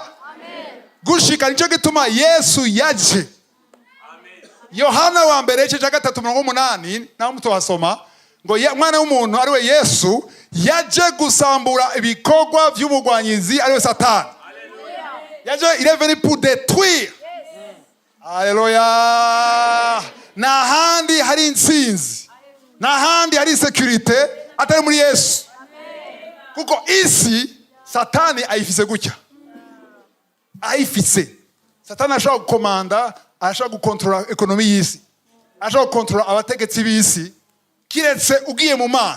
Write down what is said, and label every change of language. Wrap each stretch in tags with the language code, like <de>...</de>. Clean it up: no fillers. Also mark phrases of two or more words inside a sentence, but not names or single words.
<rn>Gushika nicyo gituma Yesu yaje. Yohana wa mbere cya 3:8 naho mutohasoma ngo mwana w'umuntu ari we Yesu yaje gusambura ibikorwa by'umugwanyizi ari we Satani. Yaje</rn> <fr>il est venu pour détruire.</fr> <rn>Haleluya. Na handi hari intsinzi. Na handi hari sécurité atari muri Yesu. Kuko isi Satani ayifise gutya. ayifise. Satani ashaka gukomanda, ashaka gukontrola ekonomi y'isi, ashaka gukontrola abategetsi b'isi, kiretse ugiye mu Mana.</rn>